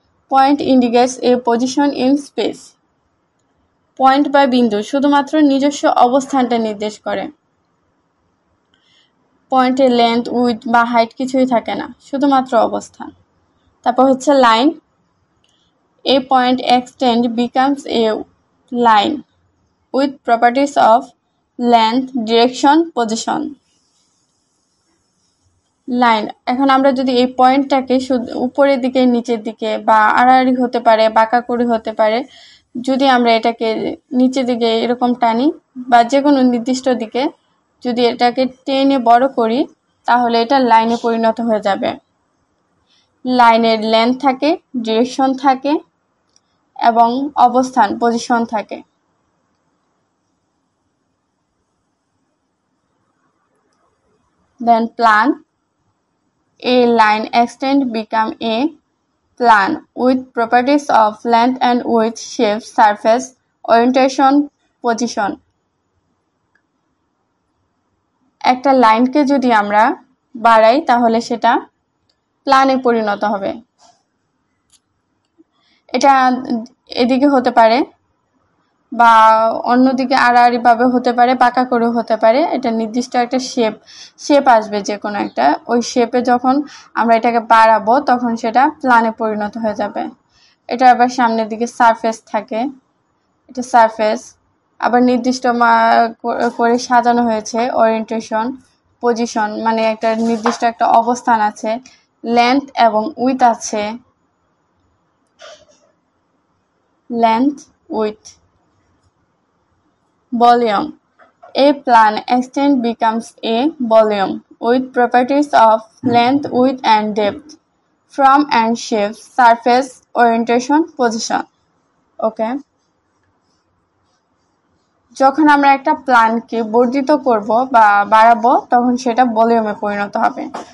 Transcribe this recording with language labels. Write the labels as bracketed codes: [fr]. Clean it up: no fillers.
[en] Point indicates a position in space. [bn] Point বা বিন্দু শুধুমাত্র নিজস্ব অবস্থানটা নির্দেশ করে। পয়েন্টের লেন্থ, উইডথ বা হাইট কিছুই থাকে না, শুধুমাত্র অবস্থান। তারপর হচ্ছে line. [en] A point extend becomes a line with properties of length, direction, position. [bn] Line, এখন আমরা যদি এই পয়েন্টটাকে উপরের দিকে, নিচের দিকে বা আড়াআড়ি হতে পারে, বাঁকা করে হতে পারে, যদি আমরা এটাকে নিচের দিকে এরকম টানি বা যে কোনো নির্দিষ্ট দিকে যদি এটাকে টেনে বড় করি, তাহলে এটা লাইনে পরিণত হয়ে যাবে। লাইনের লেন্থ থাকে, ডিরেকশন থাকে এবং অবস্থান, পজিশন থাকে। [en] Then plan. A line extend become a plan with properties of length and width, shape, surface, orientation, position. [bn] একটা লাইনকে যদি আমরা বাড়াই তাহলে সেটা প্ল্যানে পরিণত হবে। এটা এদিকে হতে পারে বা অন্যদিকে আড়াআড়িভাবে হতে পারে, পাকা করেও হতে পারে। এটা নির্দিষ্ট একটা শেপ আসবে, যে কোনো একটা। ওই শেপে যখন আমরা এটাকে বাড়াবো তখন সেটা প্ল্যানে পরিণত হয়ে যাবে। এটা আবার সামনের দিকে সারফেস থাকে, এটা সারফেস। আবার নির্দিষ্ট করে সাজানো হয়েছে ওরিয়েন্টেশন, পজিশন, মানে একটা নির্দিষ্ট একটা অবস্থান আছে। লেন্থ এবং উইথ আছে, length, with. [en] Volume. A plan extend becomes a volume with properties of length, width and depth, form and shape, surface, orientation, position. Okay. [bn] যখন আমরা একটা প্ল্যানকে বর্ধিত করব বা বাড়াবো তখন সেটা ভলিউমে পরিণত হবে।